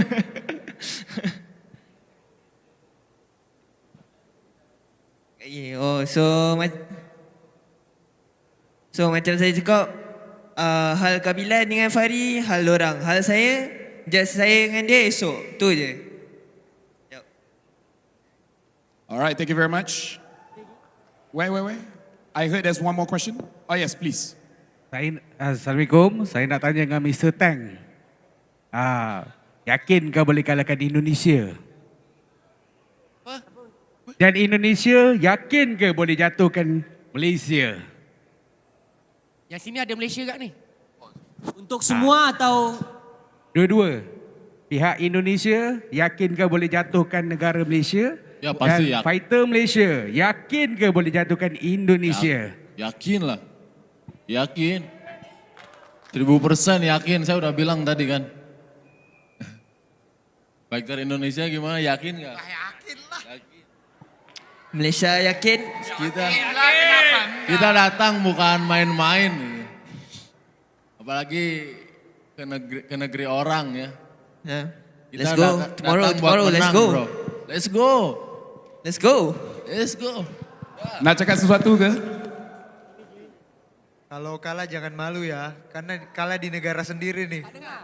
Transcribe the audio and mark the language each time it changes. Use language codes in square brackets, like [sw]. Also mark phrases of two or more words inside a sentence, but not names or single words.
[ms] So macam saya cakap, hal Kabilan dengan Fahri, hal orang. Hal saya, just saya dengan dia esok. Tu je. [en] All right, thank you very much. Wait. I heard there's one more question. Oh yes, please. [ms] Assalamualaikum, saya nak tanya dengan Mr. Tang. Yakin kau boleh kalahkan Indonesia? Dan Indonesia yakin ke boleh jatuhkan Malaysia? Yang sini ada Malaysia kat ni? Untuk semua atau Dua-dua. Pihak Indonesia yakin ke boleh jatuhkan negara Malaysia? [id] Ya, pasti Dan yakin. [ms] fighter Malaysia yakin ke boleh jatuhkan Indonesia? Yakin lah. Yakin. [id] 1000% yakin, saya udah bilang tadi kan. Fighter Indonesia gimana, yakin gak? Yakin lah. Malaysia yakin? Kita datang bukan main-main. Apalagi ke negeri orang ya. [en] Yeah. [id] Kita [en] Let's go. [id] datang buat [en] Tomorrow, let's [id] menang, [en] go. bro. Let's go. Let's go. Let's go. [ms] Nak cakap sesuatu ke? [id] Kalau kalah jangan malu ya, karena kalah di negara sendiri nih.